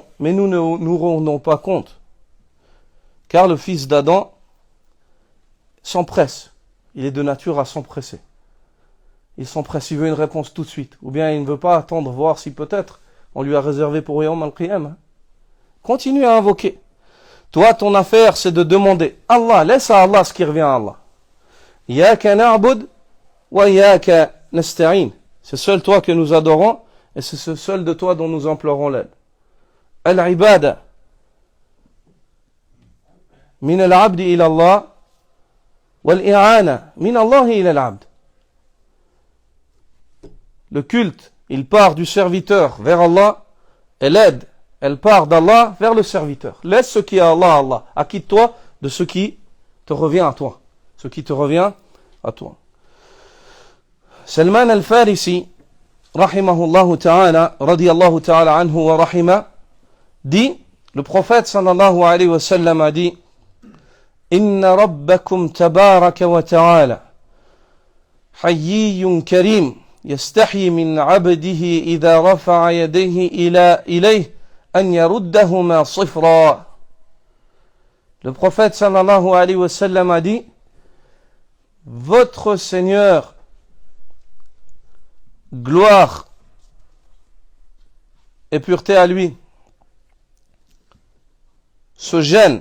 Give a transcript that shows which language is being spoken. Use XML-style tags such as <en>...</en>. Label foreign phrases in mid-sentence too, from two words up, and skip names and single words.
<fr>Mais nous ne nous rendons pas compte. Car le fils d'Adam s'empresse. Il est de nature à s'empresser. Il s'empresse, il veut une réponse tout de suite. Ou bien il ne veut pas attendre, voir si peut-être on lui a réservé pour</fr> <ar>يوم القيامة.</ar> <fr>Continue à invoquer. Toi, ton affaire, c'est de demander. Allah, laisse à Allah ce qui revient à Allah.</fr> <ar>إياك نعبد وإياك نستعين.</ar> <fr>C'est seul toi que nous adorons Et c'est ce seul de toi dont nous implorons l'aide.</fr> <ar>العبادة من العبد إلى الله والإعانة من الله إلى العبد.</ar> <fr>Le culte, il part du serviteur vers Allah, et l'aide, elle part d'Allah vers le serviteur. Laisse ce qui est Allah, Allah. Acquitte-toi de ce qui te revient à toi. Ce qui te revient à toi.</fr> <ar>Salman al-Farisi, رحمه الله تعالى رضي الله تعالى عنه ورحمه,</ar> <fr>dit, le prophète</fr> <ar>صلى الله عليه وسلم</ar> <fr>a dit,</fr> <ar>إن ربكم تبارك وتعالى حيي كريم, يستحي من عبده إذا رفع يديه إليه أن يردهما صفرا.</ar> <fr>Le prophète</fr> <ar>صلى الله عليه وسلم</ar> <fr>a dit, votre Seigneur, gloire et pureté à lui, se gêne.</fr>